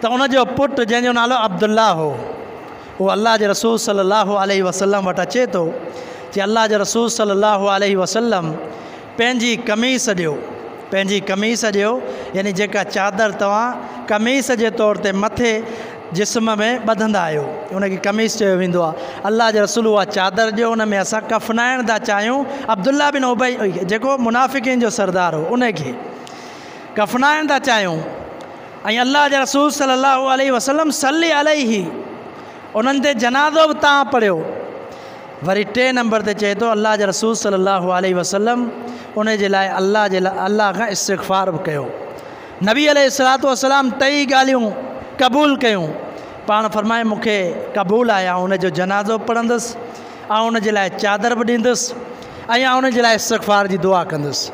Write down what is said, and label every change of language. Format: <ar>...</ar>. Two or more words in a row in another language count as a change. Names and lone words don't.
<sd>उनजो पुटु जंहिंजो नालो अब्दुल्ला हो उहो अल्लाह जे रसूल</sd> <ar>صلى الله عليه وسلم</ar> <sd>वटि अचे थो कि अल्लाह जे रसूल</sd> <ar>صلى الله عليه وسلم</ar> <sd>पंहिंजी कमीस ॾियो, पंहिंजी कमीस ॾियो, यानी जेका चादर तव्हां कमीस जे तौर ते मथे जिस्म में ॿधंदा आहियो उनखे कमीस चयो वेंदो आहे। अल्लाह जे रसूल उहा चादर ॾियो, उन में असां कफ़नाइण था चाहियूं अब्दुल्ला बिन उबई जेको मुनाफ़िकीन जो सरदार हो उनखे कफ़नाइण था चाहियूं। ऐं अल्लाह जे रसूल</sd> <ar>صلى الله عليه وسلم صلى عليه</ar> <sd>उन्हनि ते जनाज़ो बि तव्हां पढ़ियो। वरी 3 नंबर ते चए थो अल्लाह जे रसूल</sd> <ar>صلى الله عليه وسلم</ar> <sd>उन जे लाइ अल्लाह खां इस्तिग़फ़ार बि कयो। नबी</sd> <ar>عليه الصلاة والسلام</ar> <sd>3 ॻाल्हियूं क़बूल कयूं। पाण फरमाए मूंखे क़बूल आहे, उन जो जनाज़ो पढ़ंदुसि ऐं उन जे लाइ चादर बि ॾींदुसि ऐं उन जे लाइ इस्तिग़फ़ार जी दुआ कंदुसि।</sd>